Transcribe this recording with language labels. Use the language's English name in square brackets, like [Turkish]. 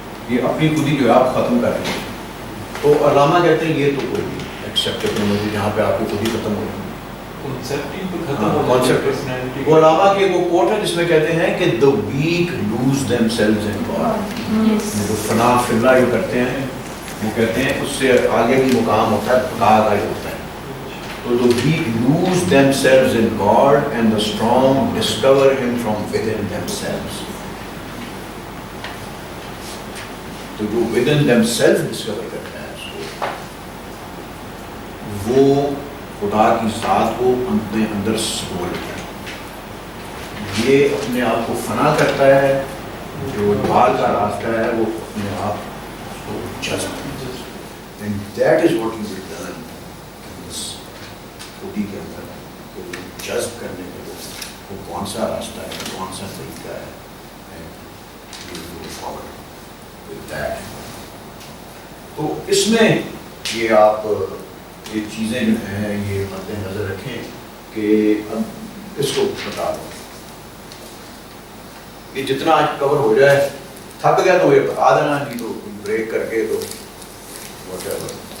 [Urdu] یہ اپنی خودی جو ہے آپ ختم کر رہے ہیں. تو علامہ کہتے ہیں یہ تو کوئی ایکسیپٹیبل نہیں، جہاں پہ آپ کی خودی ختم ہو رہی ہے. کنسیپٹ ہی تو ختم ہو جاتا ہے پرسنالٹی. وہ علامہ کی وہ کوٹ ہے جس میں کہتے ہیں کہ [English] the weak lose themselves in God. [Urdu] جو فنا فی اللہ جو کرتے ہیں وہ کہتے ہیں اس سے آگے بھی مقام ہوتا ہے، خدا کا ہی ہوتا ہے. [English] تو the weak lose themselves in God and the strong discover him from within themselves. [Urdu] تو جو [English] within themselves discover [Urdu] کرتا ہے اس کو، وہ خدا کی ذات کو اپنے اندر سمو لیتا ہے. یہ اپنے آپ کو فنا کرتا ہے، جو ڈھال کا راستہ ہے وہ اپنے آپ کو جذب. [English] And that is what you will learn in this [Urdu] خودی کے اندر، کہ جذب کرنے کے وہ کون سا راستہ ہے، کون سا طریقہ ہے. [English] And you will go forward with that. [Urdu] تو اس میں یہ آپ یہ چیزیں جو ہیں یہ مد نظر رکھیں کہ اب اس کو بتا دو. یہ جتنا آج کور ہو جائے، تھک گیا تو یہ بتا دینا، نہیں تو بریک کر کے تو whatever.